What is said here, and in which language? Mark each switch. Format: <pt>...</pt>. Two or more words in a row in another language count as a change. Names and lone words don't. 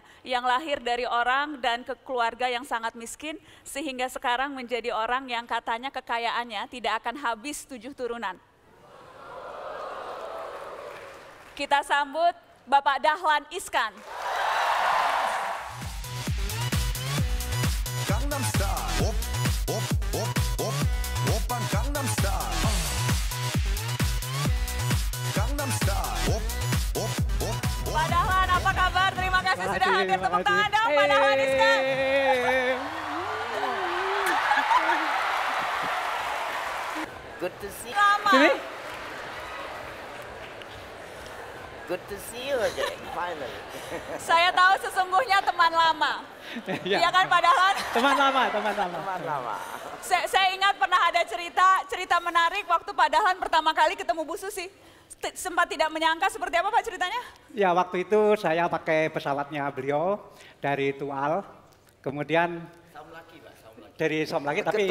<id>Yang lahir dari orang dan keluarga yang sangat miskin, sehingga sekarang menjadi orang yang katanya kekayaannya tidak akan habis 7 turunan. Kita sambut Bapak Dahlan Iskan. Gangnam Style.</id> <ko>Op, op, op, op, opan Gangnam Style. Gangnam Style. Op, op, op, op.</ko> <id>Pak Dahlan, apa kabar? Terima kasih sudah hadir. Tepuk tangan dong, Pak Dahlan Iskan.</id> <en>Good to see you.</en> <id>Lama.</id> <en>Good to see you again, finally.</en> <id>Saya tahu sesungguhnya teman lama. Iya kan Pak Dahlan? Teman lama. Teman lama. Saya ingat pernah ada cerita menarik waktu Pak Dahlan pertama kali ketemu Bu Susi. Sempat tidak menyangka seperti apa Pak ceritanya? Ya waktu itu saya pakai pesawatnya beliau dari Tual, kemudian dari Somlaki tapi</id>